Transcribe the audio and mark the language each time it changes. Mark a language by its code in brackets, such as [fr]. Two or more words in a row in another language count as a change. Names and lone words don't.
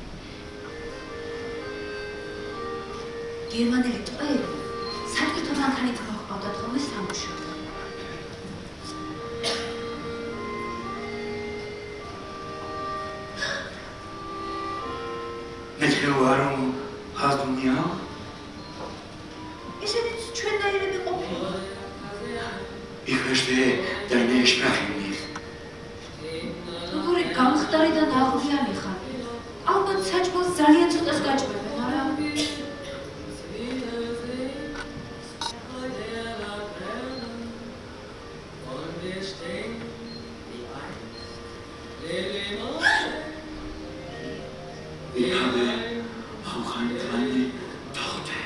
[ka] გერმანელი ტყვეები საკითხო მანქანით მოჰყავდათ ხოლმე სამუშაოდ. ნეჩეუარომ ჰაზდუნია ისინიც ჩვენნაირები ყოფილიყო. [de] Ich verstehe deine Sprache nicht. [ka] როგორი გამხდარი და ნაღვლიანი ხარ. ალბათ საჭმელს ძალიან ცოტას გაჭმევენ, არა? [de] Ich habe auch eine kleine Tochter.